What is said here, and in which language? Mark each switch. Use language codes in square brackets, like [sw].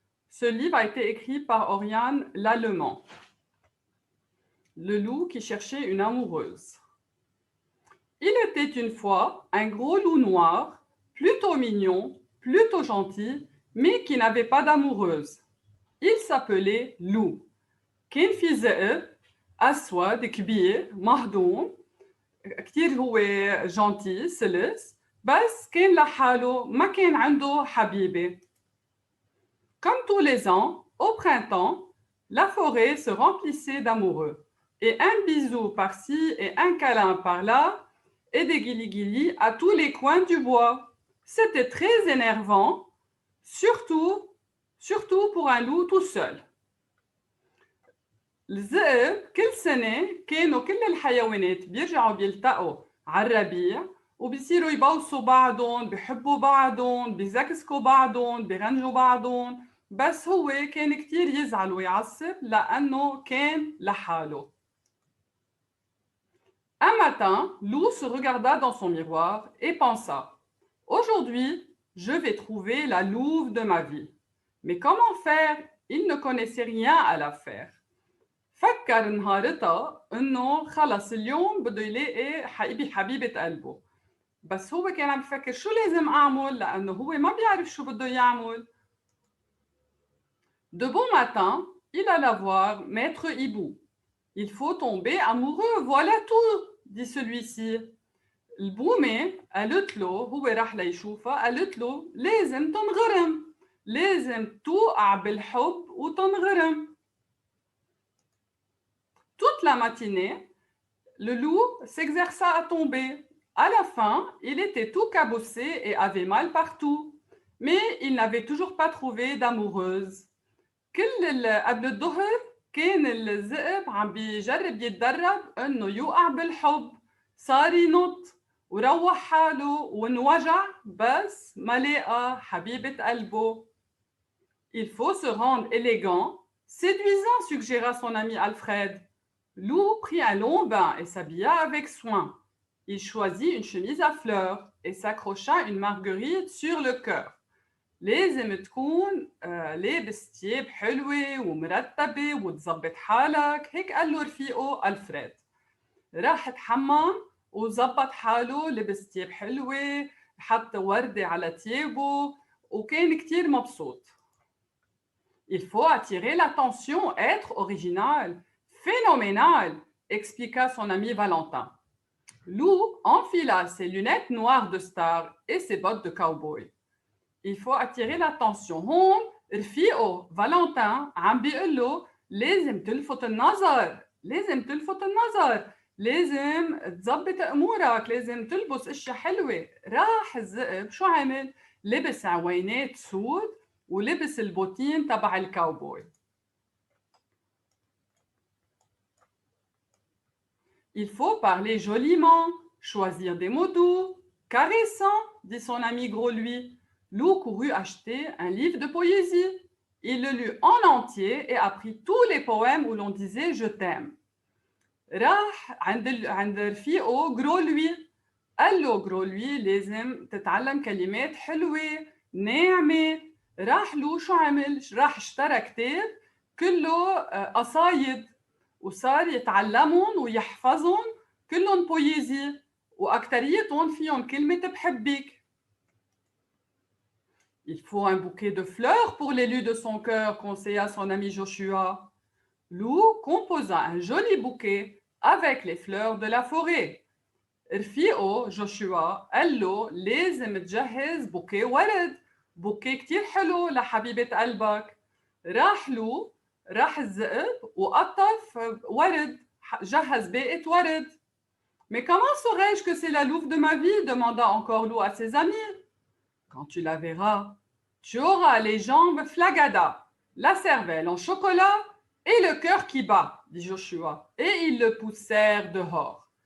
[fr] Ce livre a été écrit par Oriane Lallemand. Le loup qui cherchait une amoureuse. Il était une fois un gros loup noir, plutôt mignon, plutôt gentil, mais qui n'avait pas d'amoureuse. Il s'appelait Lou. [ar] كان في ذئب أسود كبير مهضوم كتير هو جونتي سلس بس كان لحاله ما كان عنده حبيبة. [fr] Comme tous les ans, au printemps, la forêt se remplissait d'amoureux. Et un bisou par-ci et un câlin par-là, et des guilis-guilis à tous les coins du bois. C'était très énervant, surtout pour un loup tout seul. [ar] الذئب كل سنة كانوا كل الحيوانات بيرجعوا بيلتقوا على الربيع وبيصيروا يبوسوا بعضهم بيحبوا بعضهم بيزكسكوا بعضهم بيغنجوا بعضهم بس هو كان كتير يزعل ويعصب لأنه كان لحاله. [fr] Un matin, Lou se regarda dans son miroir et pensa: Aujourd'hui, je vais trouver la louve de ma vie. Mais comment faire? Il ne connaissait rien à l'affaire. [ar] فكر نهارتها إنه خلص اليوم بده يلاقي حبيبة قلبه. بس هو كان عم يفكر شو لازم أعمل لأنه هو ما بيعرف شو بده يعمل. [fr] De bon matin, il alla voir Maître Hibou. Il faut tomber amoureux, voilà tout, dit celui-ci. [ar] البومة قالت له هو راح ليشوفها قالت له لازم تنغرم لازم توقع بالحب وتنغرم. [fr] Toute la matinée, le loup s'exerça à tomber. À la fin, il était tout cabossé et avait mal partout. Mais il n'avait toujours pas trouvé d'amoureuse. [ar] قبل الظهر كان الذئب عم بيجرب يتدرب انه يوقع بالحب. صار ينط وروح حاله وانوجع بس ما لقى حبيبة قلبه. [fr] Il faut se rendre élégant, séduisant, suggéra son ami Alfred. Lou prit un long bain et s'habilla avec soin. Il choisit une chemise à fleurs et s'accrocha une marguerite sur le cœur. [ar] لازم تكون لابس تياب حلوة ومرتبة وتظبط حالك، هيك قال له رفيقه ألفريد. راح تحمم وظبط حاله، لبس تياب حلوة، حط وردة على تيابه وكان كتير مبسوط. [fr] Il faut attirer l'attention, être original, phénoménal, expliqua son ami Valentin. Lou enfila ses lunettes noires de star et ses bottes de cowboy. Il faut attirer l'attention. [ar] هون رفيقه فالنتين عم بيقول له لازم تلفت النظر، لازم تلفت النظر، لازم تظبط امورك، لازم تلبس اشياء حلوه. راح الذئب شو عمل؟ لبس عوينات سود ولبس البوتين تبع الكاوبوي. [fr] Il faut parler joliment, choisir des mots doux, caressants, dit son ami Gros-Lui. Lou courut acheter un livre de poésie. Il le lut en entier et apprit tous les poèmes où l'on disait je t'aime. [ar] راح عند رفيقه Gros-Lui. قال له Gros-Lui لازم تتعلم كلمات حلوة ناعمة. راح له شو عمل؟ راح اشترى كتاب كله قصايد وصار يتعلمهم ويحفظهم كلهم بويزي وأكتريتهم فيهم كلمة بحبك. [fr] Il faut un bouquet de fleurs pour l'élu de son cœur, conseilla son ami Joshua. Lou composa un joli bouquet avec les fleurs de la forêt. [ar] رفيقه جوشوا قال له لازم تجهز بوكيه ورد، بوكيه كتير حلو لحبيبة قلبك. راح الذئب وقطف ورد، جهز باقة ورد. [fr] Mais comment saurais-je que c'est la louve de ma vie? Demanda encore Loup à ses amis. Quand tu la verras, tu auras les jambes flagada, la cervelle en chocolat et le cœur qui bat, dit Joshua. Et ils le poussèrent dehors.